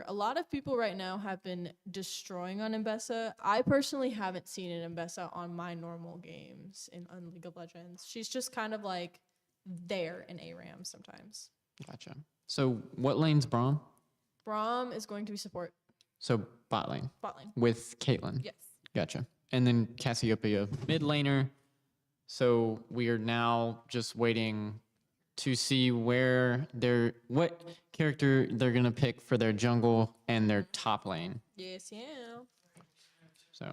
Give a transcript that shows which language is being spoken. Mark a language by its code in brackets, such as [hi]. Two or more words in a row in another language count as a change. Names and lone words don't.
[en] A lot of people right now have been destroying on Mbessa. I personally haven't seen an Mbessa on my normal games on League of Legends. She's just kind of like there in ARAM sometimes. Gotcha. So what lane's Braum? Braum is going to be support So bot lane bot lane. with Caitlyn. Yes. Gotcha. And then Cassiopeia mid laner. So we are now just waiting to see what character they're gonna pick for their jungle and their top lane. Yes, yeah. So